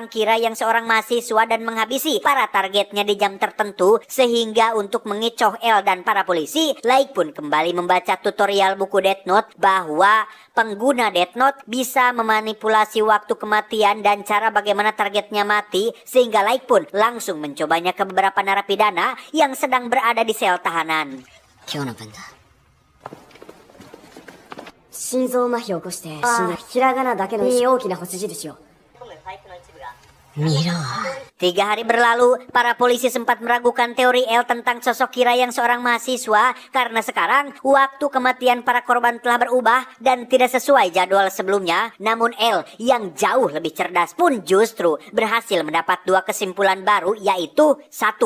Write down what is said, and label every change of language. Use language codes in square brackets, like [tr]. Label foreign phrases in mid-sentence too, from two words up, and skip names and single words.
[id] Kira yang seorang mahasiswa dan menghabisi para targetnya di jam tertentu, sehingga untuk mengecoh El dan para polisi, Like pun kembali membaca tutorial buku Death Note bahwa pengguna Death Note bisa memanipulasi waktu kematian dan cara bagaimana targetnya mati, sehingga Like pun langsung mencobanya ke beberapa narapidana yang sedang berada di sel tahanan. [ja] 今日の分だ。心臓麻痺を起こして死んだ。ひらがなだけの大きな星印を。見ろ。 [id] 3 hari berlalu, para polisi sempat meragukan teori El tentang sosok Kira yang seorang mahasiswa karena sekarang waktu kematian para korban telah berubah dan tidak sesuai jadwal sebelumnya. Namun El yang jauh lebih cerdas pun justru berhasil mendapat 2 kesimpulan baru, yaitu 1.